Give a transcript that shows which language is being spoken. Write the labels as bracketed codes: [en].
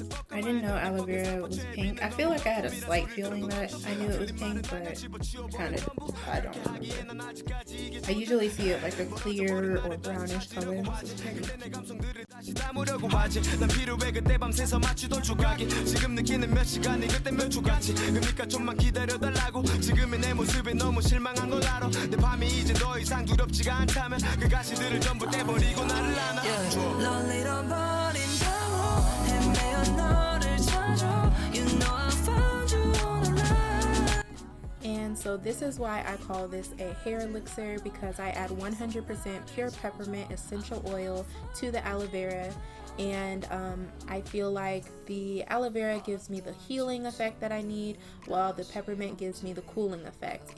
[en] I didn't know aloe vera was pink. I feel like I had a slight feeling that I knew it was pink, but kind of, I don't remember. I usually see it like a clear or brownish color. This is pretty. [ko] 난 필요해 그때 밤새서 마치던 조각이 지금 느끼는 몇 시간이 그때 몇 초 같지 그러니까 좀만 기다려달라고 지금의 내 모습에 너무 실망한 걸 알아 내 밤이 이제 더 이상 두렵지가 않다면 그 가시들을 전부 떼버리고 나를 안아 널 잃어버린 바로 헤매어 너를 찾아 [en] You know I found you online. And so this is why I call this a hair elixir, because I add 100% pure peppermint essential oil to the aloe vera. And I feel like the aloe vera gives me the healing effect that I need, while the peppermint gives me the cooling effect.